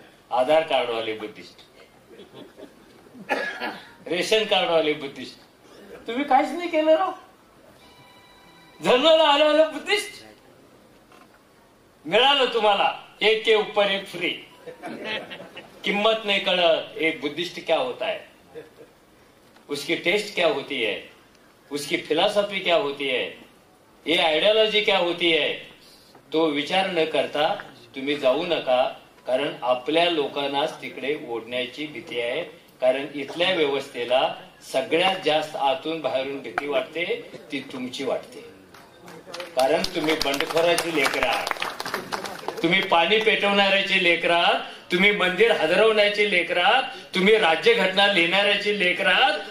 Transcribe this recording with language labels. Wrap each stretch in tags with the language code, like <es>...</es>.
<mr>आधार कार्डवाले Buddhist, ration कार्डवाले Buddhist. तुम्ही काहीच नाही केलं राव. जन्माला आलं बुद्धिस्ट. मिळालं तुम्हाला</mr> <hi>एक के ऊपर एक फ्री. किम्मत नहीं कड़त एक बुद्धिस्ट क्या होता है, उसकी टेस्ट क्या होती है, उसकी फिलॉसफी क्या होती है, ये आयडियोलॉजी क्या होती है, तो</hi> <mr>विचार न करता तुम्ही जाऊ नका. कारण आपल्या लोकांनाच तिकडे ओढण्याची भीती आहे. कारण इथल्या व्यवस्थेला सगळ्यात जास्त आतून बाहेरून भीती वाटते ती तुमची वाटते. कारण तुम्ही बंडखोराची लेकरं आहात, तुम्ही पाणी पेटवणाऱ्याची लेकरं आहात, तुम्ही मंदिर हादरवण्याची लेकरं आहात, तुम्ही राज्यघटना लिहिणाऱ्याची लेकरं आहात.</mr>